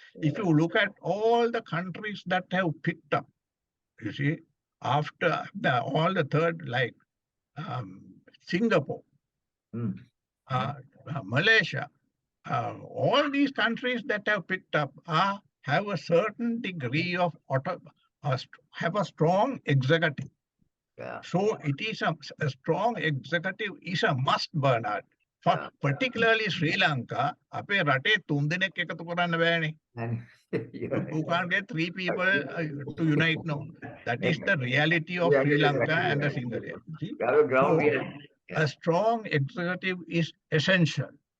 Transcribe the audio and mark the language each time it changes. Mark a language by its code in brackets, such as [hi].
[en] If you look at all the countries that have picked up, you see, after all the third, like Singapore, Malaysia, all these countries that have picked up have a certain degree of have a strong executive. So it is a strong executive is a must, Bernard. For particularly Sri Lanka, [si] අපේ රටේ 3 දෙනෙක් එකතු කරන්න බෑනේ. [en] You can't get 3 people to unite, no. That is the reality of Sri Lanka and the single. So, a strong executive is essential.